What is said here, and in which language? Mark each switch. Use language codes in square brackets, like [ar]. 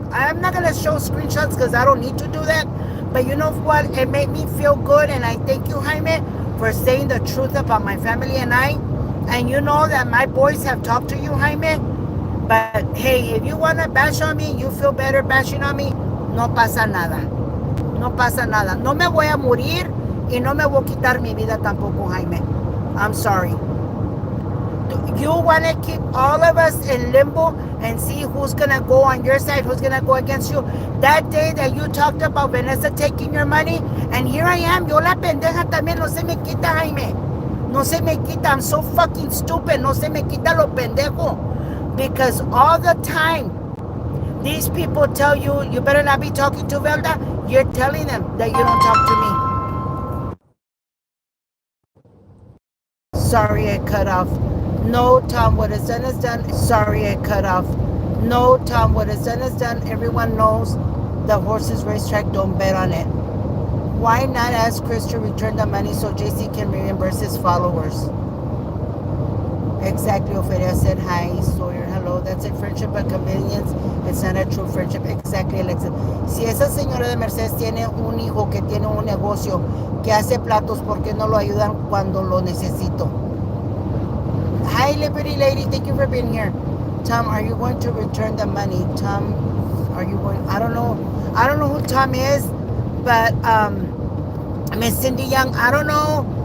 [en] I'm not going to show screenshots because I don't need to do that. But you know what? It made me feel good. And I thank you, Jaime, for saying the truth about my family and I. And you know that my boys have talked to you, Jaime. But hey, if you want to bash on me, you feel better bashing on me, [es] no pasa nada. No pasa nada. No me voy a morir y no me voy a quitar mi vida tampoco, Jaime. [en] I'm sorry. You want to keep all of us in limbo and see who's going to go on your side, who's going to go against you. That day that you talked about Vanessa taking your money, and here I am, [es] yo la pendeja también, no se me quita, [en] Jaime. No se me quita. I'm so fucking stupid. [es] No se me quita lo pendejo. [en] Because all the time, these people tell you, you better not be talking to Velda. You're telling them that you don't talk to me. Sorry, I cut off. No, Tom, what is done is done. Sorry, I cut off. No, Tom, what is done is done. Everyone knows the horses racetrack, don't bet on it. Why not ask Chris to return the money so JC can reimburse his followers? Exactly, Ophelia said, hi, Sawyer, hello. That's a friendship by convenience. It's not a true friendship. Exactly, Alexa. [es] Si esa señora de Mercedes tiene un hijo que tiene un negocio que hace platos, ¿por qué no lo ayudan cuando lo necesito? [en] Hi, Liberty Lady. Thank you for being here. Tom, are you going to return the money? Tom, are you going? I don't know. I don't know who Tom is, but Miss Cindy Young, I don't know.